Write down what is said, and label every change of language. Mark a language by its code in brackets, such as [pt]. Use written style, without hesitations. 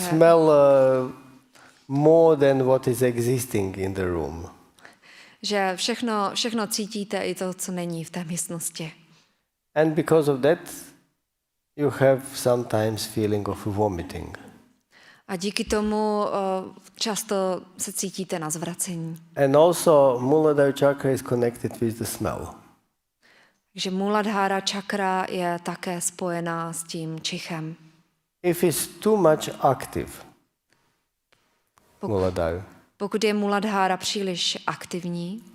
[en] Smell more than what is existing in the room. [cs] že všechno cítíte, i to, co není v té místnosti. [en] And because of that, you have sometimes feeling of vomiting. [cs] A díky tomu často se cítíte na zvracení. [en] And also, Muladhara chakra is connected with the smell. [cs] Takže Muladhara čakra je také spojená s tím čichem. [en] If it's too much active, Muladhara, [cs] Pokud je Muladhara příliš aktivní,